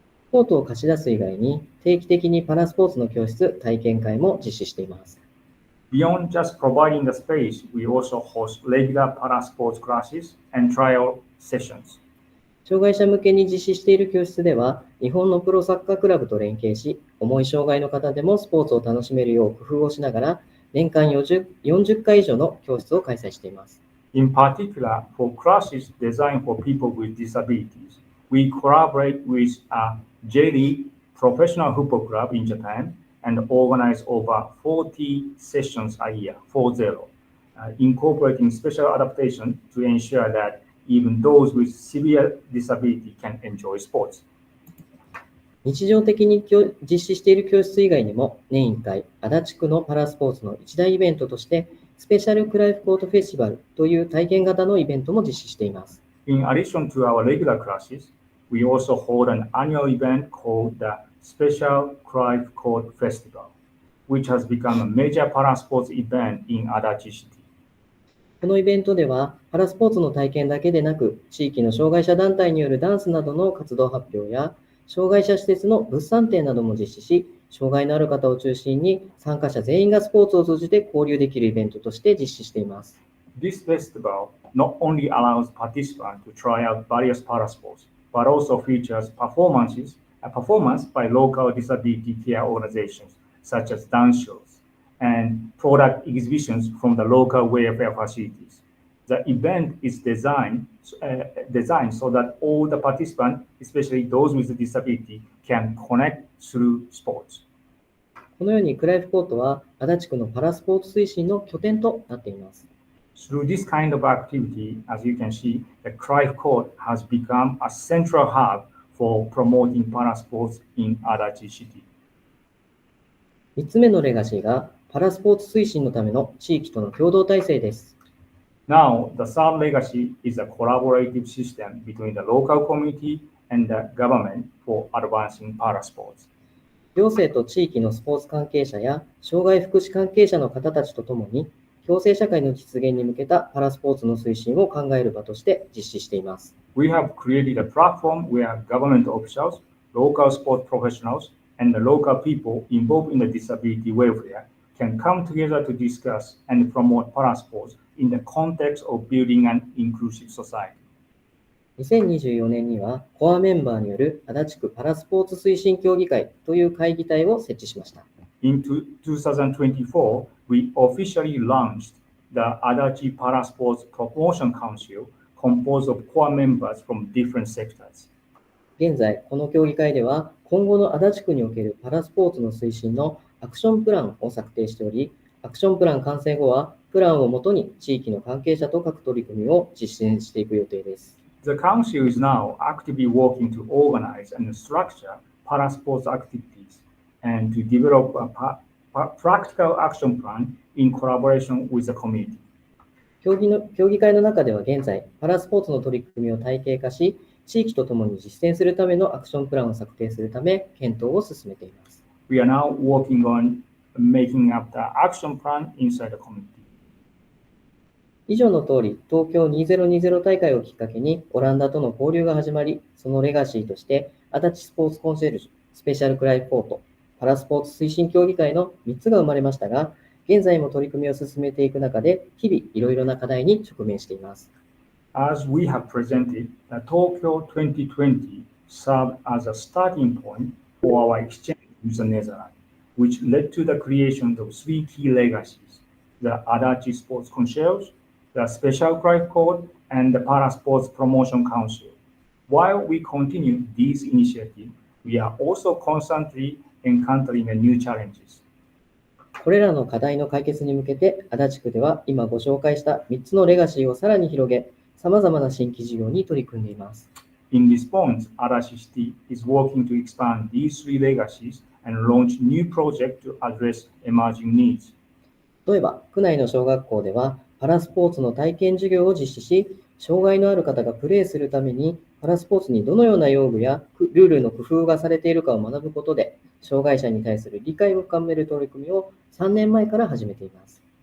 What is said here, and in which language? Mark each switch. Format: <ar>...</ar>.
<ja>コートを貸し出す以外に定期的にパラスポーツの教室、体験会も実施しています。</ja> <en>Beyond just providing the space, we also host regular para-sports classes and trial sessions.</en> <ja>障害者向けに実施している教室では、日本のプロサッカークラブと連携し、重い障害の方でもスポーツを楽しめるよう工夫をしながら、年間40回以上の教室を開催しています。</ja> <en>In particular, for classes designed for people with disabilities, we collaborate with a J-League professional football club in Japan and organize over 40 sessions a year, 40, incorporating special adaptation to ensure that even those with severe disability can enjoy sports.</en> <ja>日常的に実施している教室以外にも、年1回、足立区のパラスポーツの一大イベントとして、スペシャルクライフコートフェスティバルという体験型のイベントも実施しています。</ja> <en>In addition to our regular classes, we also hold an annual event called the Special Clive Court Festival, which has become a major para-sports event in Adachi City.</en> <ja>このイベントでは、パラスポーツの体験だけでなく、地域の障害者団体によるダンスなどの活動発表や、障害者施設の物産展なども実施し、障害のある方を中心に参加者全員がスポーツを通じて交流できるイベントとして実施しています。</ja> <en>This festival not only allows participants to try out various para-sports, but also features a performance by local disability care organizations, such as dance shows, and product exhibitions from the local welfare facilities. The event is designed so that all the participants, especially those with disability, can connect through sports.</en> <ja>このようにクライフコートは足立区のパラスポーツ推進の拠点となっています。</ja> <en>Through this kind of activity, as you can see, the Clive Court has become a central hub for promoting para-sports in Adachi City.</en> <ja>3つ目のレガシーがパラスポーツ推進のための地域との共同体制です。</ja> <en>Now, the third legacy is a collaborative system between the local community and the government for advancing para-sports.</en> <ja>行政と地域のスポーツ関係者や障害福祉関係者の方たちとともに、共生社会の実現に向けたパラスポーツの推進を考える場として実施しています。</ja> <en>We have created a platform where government officials, local sport professionals, and the local people involved in the disability welfare can come together to discuss and promote para-sports in the context of building an inclusive society.</en> <ja>2024年にはコアメンバーによる足立区パラスポーツ推進協議会という会議体を設置しました。</ja> <en>In 2024, we officially launched the Adachi Para-Sports Promotion Council, composed of core members from different sectors.</en> <ja>現在、この協議会では、今後の足立区におけるパラスポーツの推進のアクションプランを策定しており、アクションプラン完成後は、プランをもとに地域の関係者と各取り組みを実践していく予定です。</ja> <en>The Council is now actively working to organize and structure para-sports activities and to develop a practical action plan in collaboration with the community.</en> <ja>協議会の中では現在、パラスポーツの取り組みを体系化し、地域とともに実践するためのアクションプランを策定するため、検討を進めています。</ja> <en>We are now working on making up the action plan inside the community.</en> <ja>以上の通り、東京2020大会をきっかけにオランダとの交流が始まり、そのレガシーとして、足立スポーツコンシェルジュ、スペシャルクライフコート、パラスポーツ推進協議会の3つが生まれましたが、現在も取り組みを進めていく中で、日々いろいろな課題に直面しています。</ja> <en>As we have presented, Tokyo 2020 served as a starting point for our exchange with the Netherlands, which led to the creation of three key legacies: the Adachi Sports Concierge, the Special Cry Code, and the Para Sports Promotion Council. While we continue these initiatives, we are also constantly encountering new challenges.</en> <ja>これらの課題の解決に向けて、足立区では今ご紹介した3つのレガシーをさらに広げ、さまざまな新規事業に取り組んでいます。</ja> <en>In response, Adachi City is working to expand these three legacies and launch new projects to address emerging needs.</en> <ja>例えば、区内の小学校では、パラスポーツの体験授業を実施し、障害のある方がプレーするために、パラスポーツにどのような用具やルールの工夫がされているかを学ぶことで、障害者に対する理解を深める取り組みを3年前から始めています。</ja>